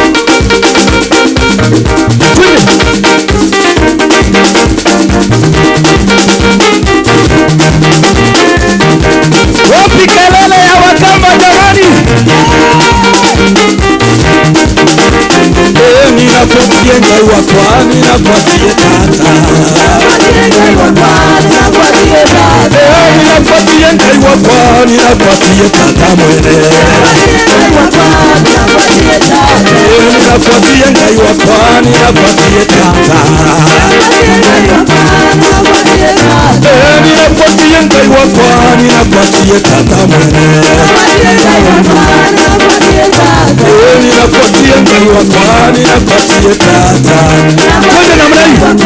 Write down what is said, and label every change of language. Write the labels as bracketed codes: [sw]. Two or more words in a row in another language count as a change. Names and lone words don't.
[sw] Tuni. Wapi kelele ya wakamba jamani? Ninakupatia [kam] ngai wakwa, [sw] ninakupatia tata. Ninakupatia [kam] ngai wakwa, [sw] ninakupatia [kam] tata mwene. [sw] Ninakupatia [kam] ngai wakwa, [sw] ninakupatia tata. Ninakupatia [kam] ngai wakwa, [sw] ninakupatia [kam] tata mwene. [sw] Ninakupatia [kam] ngai wakwa, [sw] ninakupatia tata. Twende namna hii.